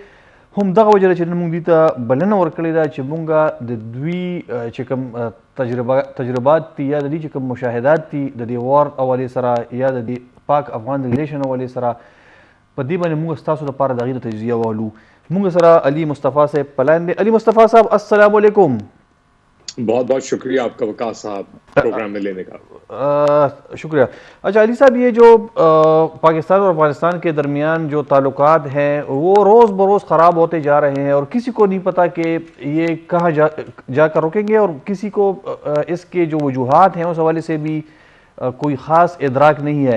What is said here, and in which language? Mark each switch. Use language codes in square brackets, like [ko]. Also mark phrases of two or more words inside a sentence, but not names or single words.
[ps] هم دغه وجه ده چې نن موږ دوی ته بلنه ورکړې ده چې موږ د دوی چې کوم تجربات دي یا د دوی چې کوم مشاهدات دي د دې وار حوالې سره یا د دې پاک افغان ریلیشن حوالې سره په دې باندې موږ ستاسو لپاره د هغې تجزیه والو. موږ سره علي مصطفی صاحب پلان دی. علي مصطفی صاحب [ar] السلام علیکم. [ur] بہت بہت شکریہ آپ کا وقاص صاحب پروگرام میں لینے کا. شکریہ. اچھا علي صاحب یہ جو پاکستان اور افغانستان کے درمیان جو تعلقات ہیں وہ روز بروز خراب ہوتے جا رہے ہیں اور کسی کو نہیں پتہ کہ یہ کہاں جا کر رکیں گے اور کسی کو اس کے جو وجوہات ہیں اس حوالے سے بھی کوئی خاص ادراک نہیں ہے.